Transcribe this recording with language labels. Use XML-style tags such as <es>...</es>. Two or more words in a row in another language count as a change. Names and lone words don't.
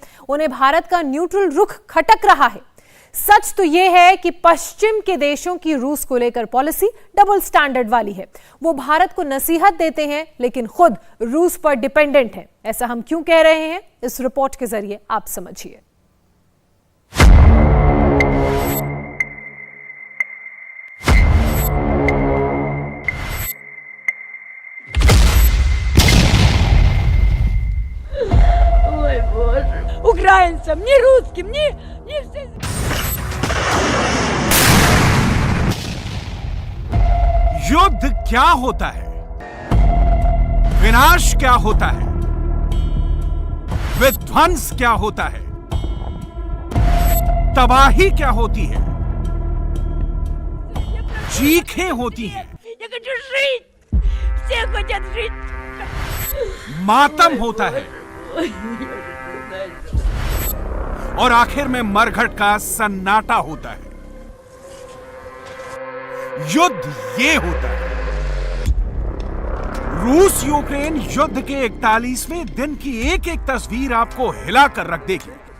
<hi>उन्हें भारत का न्यूट्रल रुख खटक रहा है। सच तो यह है कि पश्चिम के देशों की रूस को लेकर पॉलिसी</hi> <en>double standard</en> <hi>वाली है। वो भारत को नसीहत देते हैं लेकिन खुद रूस पर डिपेंडेंट है। ऐसा हम क्यों कह रहे हैं, इस रिपोर्ट के जरिए आप समझिए।</hi> <ru>Украинцам, ни русским, ни всем.</ru> <hi>युद्ध क्या होता है, विनाश क्या होता है, विध्वंस क्या होता है, तबाही क्या होती है, चीखें होती हैं,</hi> <ru>Я хочу жить. Все хотят жить.</ru> <hi>मातम होता है और आखिर में मरघट का सन्नाटा होता है। युद्ध ये होता है। रूस यूक्रेन युद्ध के 41वें दिन की एक एक तस्वीर आपको हिलाकर रख देगी।</hi>